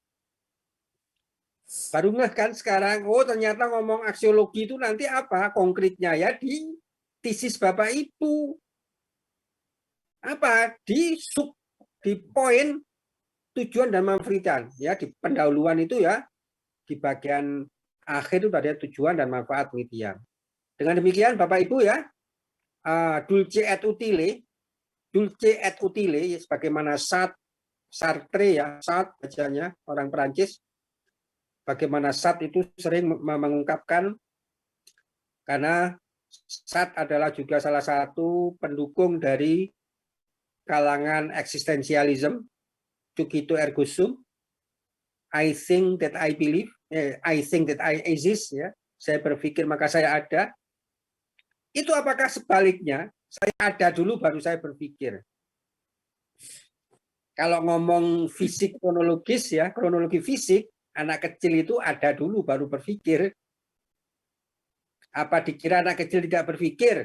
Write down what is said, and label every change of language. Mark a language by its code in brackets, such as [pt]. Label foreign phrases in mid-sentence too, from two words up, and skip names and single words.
[id] Baru nggak kan sekarang, oh ternyata ngomong aksiologi itu nanti apa konkretnya ya di tesis Bapak Ibu. Apa? Di poin tujuan dan manfaat ya, di pendahuluan itu ya, di bagian akhir itu ada tujuan dan manfaat penelitian. Dengan demikian Bapak Ibu ya, [la] dulce et utile [id] ya, sebagaimana Sartre ya, Sartre bacanya orang Perancis, bagaimana Sartre itu sering mengungkapkan, karena Sartre adalah juga salah satu pendukung dari kalangan eksistensialisme, [la] cogito ergo sum, [en] I think that I believe, I think that I exist, [id] ya. Saya berpikir maka saya ada. Itu apakah sebaliknya? Saya ada dulu baru saya berpikir. Kalau ngomong fisik kronologis ya, kronologi fisik, anak kecil itu ada dulu baru berpikir. Apa dikira anak kecil tidak berpikir?